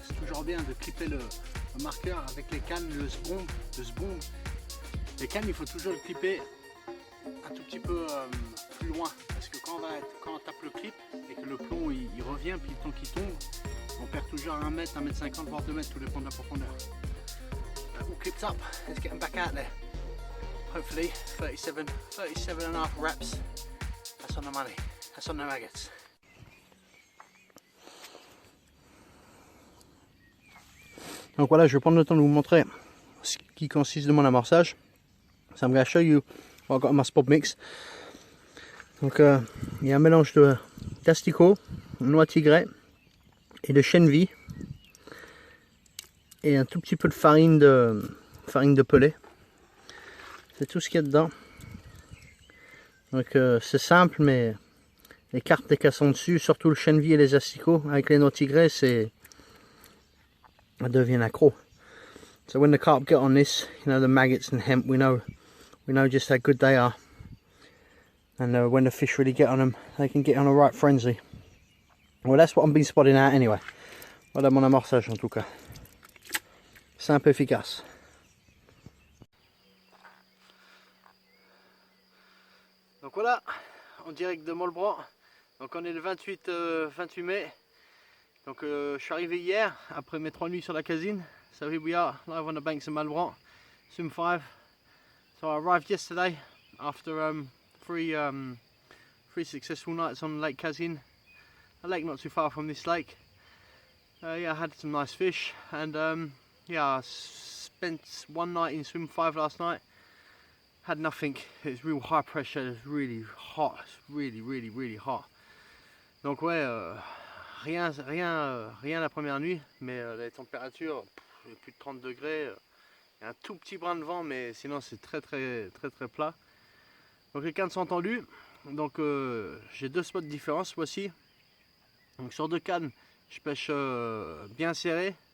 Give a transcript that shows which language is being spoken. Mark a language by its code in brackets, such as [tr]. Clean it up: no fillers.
[fr] C'est toujours bien de clipper le marqueur avec les cannes, le sbomb. Les cannes, il faut toujours le clipper un tout petit peu plus loin, parce que quand on tape le clip et que le plomb il revient, puis le temps qu'il tombe, on perd toujours 1 mètre, 1 mètre 50, voire 2 mètres, tout dépend de la profondeur. [en] All clipped up, let's get them back out there. Hopefully 37.5 reps. That's on the money, that's on the maggots. [fr] Donc voilà, je vais prendre le temps de vous montrer ce qui consiste de mon amorçage. [en] So I'm going to show you what I've got in my spot mix. [fr] Donc il y a un mélange d'asticots, noix tigrée et de chènevis et un tout petit peu de farine de pelée. C'est tout ce qu'il y a dedans. Donc c'est simple, mais les cartes des cassons dessus, surtout le chènevis et les asticots avec les noix tigrées, c'est I devient accro. [en] So when the carp get on this, you know, the maggots and hemp, we know just how good they are. And when the fish really get on them, they can get on a right frenzy. Well, that's what I've been spotting out anyway. [fr] Voilà mon amorçage en tout cas. Simple, efficace. Donc voilà, en direct de Molbran. Donc on est le 28 mai. Donc je suis arrivé hier, après mes 3 nuits sur la casine. [en] So here we are, live on the banks of Malbran, Swim 5. So I arrived yesterday after 3 successful nights on Lake Kazin, a lake not too far from this lake. Yeah, I had some nice fish, and yeah, I spent 1 night in Swim 5 last night. Had nothing. It was real high pressure. It was really hot. Really hot. [fr] Donc ouais, rien la première nuit, mais les températures, plus de 30 degrés. Il y a un tout petit brin de vent, mais sinon c'est très plat. Donc les cannes sont tendues. Donc j'ai 2 spots différents cette fois-ci. Donc sur 2 cannes, je pêche bien serré.